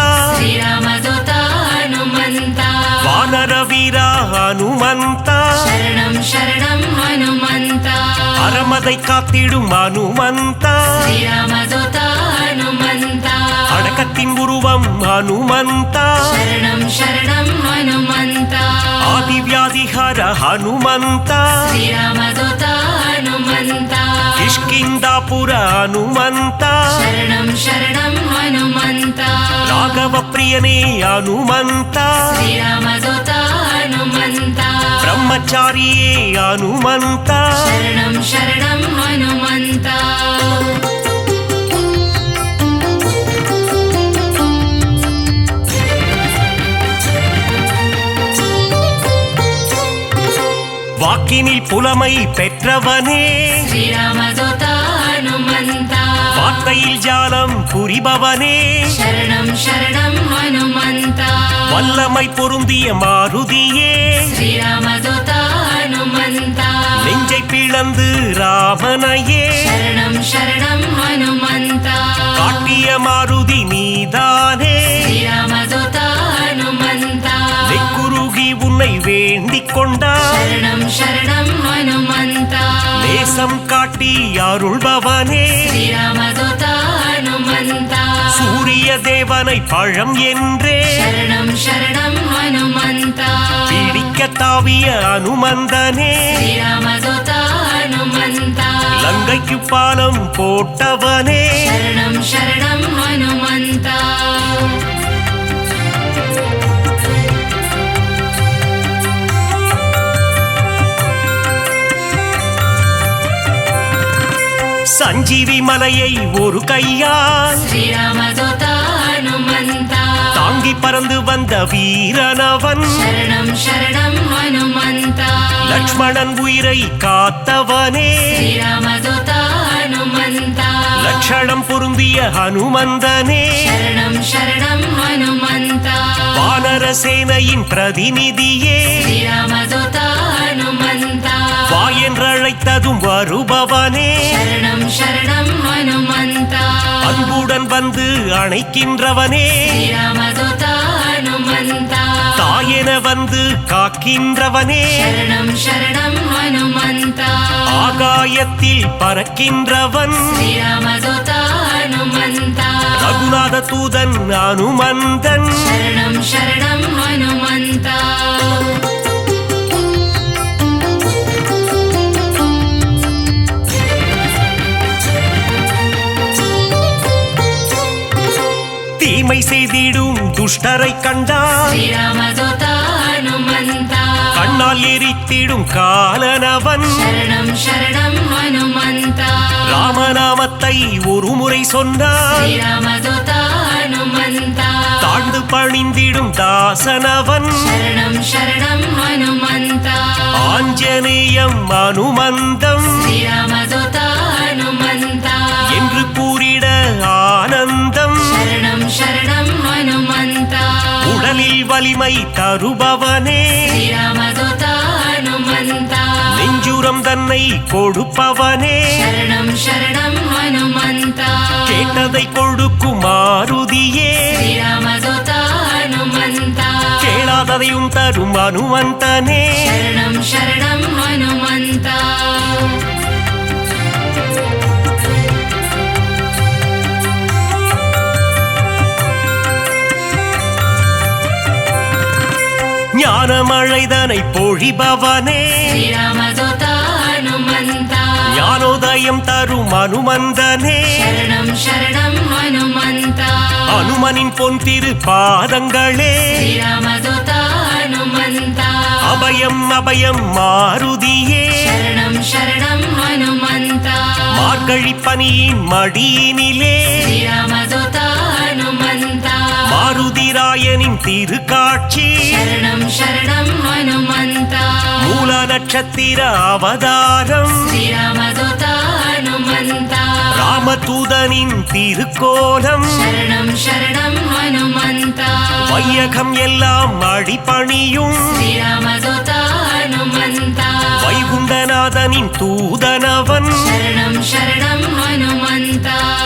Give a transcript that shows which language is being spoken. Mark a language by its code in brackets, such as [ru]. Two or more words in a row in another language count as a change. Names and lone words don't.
[sa] श्रीरामदूता हनुमन्ता [ta] வானர வீரா ஹனுமந்தா [sa] शरणं शरणं हनुमन्ता [ta] அறமதை காத்திடும் ஹனுமந்தா [sa] श्रीरामदूता हनुमन्ता [ta] அடக்க காகத்தின் உருவம் ஹனுமந்தா [sa] शरणं शरणं हनुमन्ता [ta] ஆதிவியாதிஹர ஹனுமந்தா [sa] श्रीरामदूता हनुमन्ता [ta] கிஷ்கிந்தாபுர ஹனுமந்தா [sa] शरणं शरणं हनुमन्ता [ta] ராகவ பிரியனே ஹனுமந்தா [sa] श्रीरामदूता हनुमन्ता [ta] பிரம்மச்சாரியே ஹனுமந்தா [sa] शरणं शरणं हनुमन्ता [ta] வாக்கினில் புலமை பெற்றவனே [sa] श्रीरामदूता हनुमन्ता [ta] வார்த்தையில் ஜாலம் புரிபவனே [sa] शरणं शरणं हनुमन्ता [ta] வல்லமை பொருந்திய மாருதியே [sa] श्रीरामदूता हनुमन्ता [ta] நெஞ்சை பிளந்து ராமனையே [sa] शरणं शरणं हनुमन्ता [ta] காட்டிய மாருதி நீதானே [sa] श्रीरामदूता हनुमन्ता [ta] நெக்குருகி உன்னை வேண்டிக் கொண்டார் [sa] शरणं शरणं हनुमन्ता [ta] நேசம் காட்டி அருள்பவனே [sa] श्रीरामदूता हनुमन्ता [ta] சூரிய தேவனை பழம் என்றே [sa] शरणं शरणं हनुमन्ता [ta] பிடிக்க தாவிய அனுமந்தனே [sa] श्रीरामदूता हनुमन्ता [ta] லங்கைக்கு பாலம் போட்டவனே [sa] शरणं शरणं हनुमन्ता [ta] சஞ்சீவி மலையை ஒரு கையால் [sa] श्रीरामदूता हनुमन्ता [ta] தாங்கி பறந்து வந்த வீரனவன் [sa] शरणं शरणं हनुमन्ता [ta] லக்ஷ்மணன் உயிரை காத்தவனே [sa] श्रीरामदूता हनुमन्ता [ta] லட்சணம் பொருந்திய ஹனுமந்தனே [sa] शरणं शरणं हनुमन्ता [ta] வானர சேனையின் பிரதிநிதியே [sa] श्रीरामदूता हनुमन्ता [ta] வா என்றழைத்ததும் வருபவனே [sa] शरणं शरणं हनुमन्ता [ta] அன்புடன் வந்து அணைக்கின்றவனே [sa] श्रीरामदूता हनुमन्ता [ta] தாயென வந்து காக்கின்றவனே [sa] शरणं शरणं हनुमन्ता [ta] ஆகாயத்தில் பறக்கின்றவன் [sa] श्रीरामदूता हनुमन्ता [ta] ரகுநாத தூதன் அனுமந்தன் [sa] शरणं शरणं हनुमन्ता [ta] தீமை செய்திடும் துஷ்டரை கண்டால் [sa] श्रीरामदूता हनुमन्ता [ta] கண்ணால் எரித்திடும் காலனவன் [sa] शरणं शरणं हनुमन्ता [ta] ராமநாமத்தை ஒரு முறை சொன்னால் [sa] श्रीरामदूता हनुमन्ता [ta] தாழ்ந்து பணிந்திடும் தாசனவன் [sa] शरणं शरणं हनुमन्ता [ta] ஆஞ்சநேயம் அனுமந்தம் [sa] श्रीरामदूता हनुमन्ता [ta] என்று கூறிட ஆனந்தம் [sa] शरणं शरणं हनुमन्ता [ta] உடலில் வலிமை தருபவனே [sa] श्रीरामदूता हनुमन्ता [ta] நெஞ்சுரம் தன்னை கொடுப்பவனே [sa] शरणं शरणं हनुमन्ता [ta] கேட்டதை கொடுக்கும் மாருதியே [sa] श्रीरामदूता हनुमन्ता [ta] கேளாததையும் தரும் அனுமந்தனே [sa] शरणं शरणं हनुमन्ता [ta] ஞானமழைதனை பொழிபவனே [sa] श्रीरामदूता हनुमन्ता [ta] ஞானோதயம் தரும் அனுமந்தனே [sa] शरणं शरणं हनुमन्ता [ta] அனுமனின் பொன் திரு பாதங்களே [sa] श्रीरामदूता हनुमन्ता [ta] அபயம் அபயம் மாருதியே [sa] शरणं शरणं हनुमन्ता [ta] மார்கழி பனியின் மடியினிலே [sa] श्रीरामदूता हनुमन्ता [ta] மாருதிராயனின் திருக்காட்சி [sa] शरणं शरणं हनुमन्ता [ta] மூல நட்சத்திர அவதாரம் [sa] श्रीरामदूता हनुमन्ता [ta] ராமதூதனின் திருக்கோலம் [sa] शरणं शरणं हनुमन्ता [ta] வையகம் எல்லாம் அடிபணியும் [sa] श्रीरामदूता हनुमन्ता [ta] வைகுண்டநாதனின் தூதனவன் [sa] शरणं शरणं हनुमन्ता